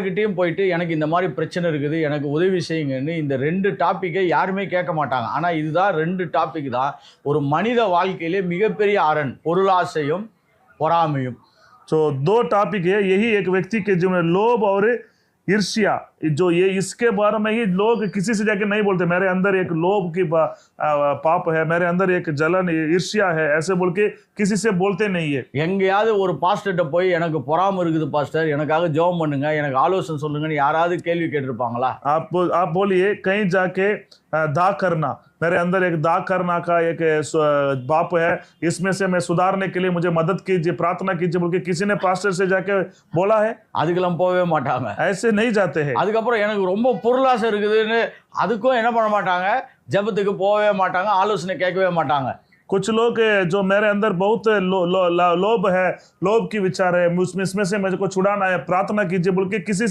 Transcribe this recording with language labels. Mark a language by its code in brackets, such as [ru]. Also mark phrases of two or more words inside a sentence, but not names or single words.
[ta] யாருக்கிட்டயும் போயிட்டு எனக்கு இந்த மாதிரி பிரச்சனை இருக்குது, எனக்கு உதவி செய்யுங்கன்னு இந்த 2 டாபிக்கை யாருமே கேட்க மாட்டாங்க. ஆனா இதுதான் 2 டாபிக் தான் ஒரு மனித வாழ்க்கையிலே மிகப்பெரிய அரண். பொருளாசையும், பொறாமையும். [hi] तो 2 टॉपिक है, यही एक व्यक्ति के जीवन में लोभ और ईर्ष्या, जो ये इसके बारे में ही लोग किसी से जाके नहीं बोलते मेरे अंदर एक लोभ की पाप है, मेरे अंदर एक जलन ईर्ष्या है, ऐसे बोल के किसी से बोलते नहीं है। [ta] எங்கேயாவது ஒரு பாஸ்டர்கிட்ட போய் எனக்கு பொறாமை இருக்குது பாஸ்டர், எனக்காக ஜெபம் பண்ணுங்க, எனக்கு ஆலோசனை சொல்லுங்கன்னு யாராவது கேள்வி கேட்டிருப்பாங்களா? [hi] आप बोलिए कहीं जाके दाग करना, मेरे अंदर एक दाग करना का एक बाप है, इसमें से मैं सुधारने के लिए मुझे मदद कीजिए, प्रार्थना कीजिए बोल के किसी ने पास्टर से जाके बोला है? [ta] அதுக்கெல்லாம் போகவே மாட்டாங்க. [hi] ऐसे नहीं जाते हैं। [ta] அதுக்கப்புறம் எனக்கு ரொம்ப பொருளாசை இருக்குதுன்னு அதுக்கும் என்ன பண்ண மாட்டாங்க, ஜெபத்துக்கு போகவே மாட்டாங்க, ஆலோசனை கேட்கவே மாட்டாங்க. [hi] कुछ लोग जो मेरे अंदर बहुत लोभ है, लोभ की विचार है, इसमें से मुझको छुड़ाना है, प्रार्थना कीजिए बोल के किसी से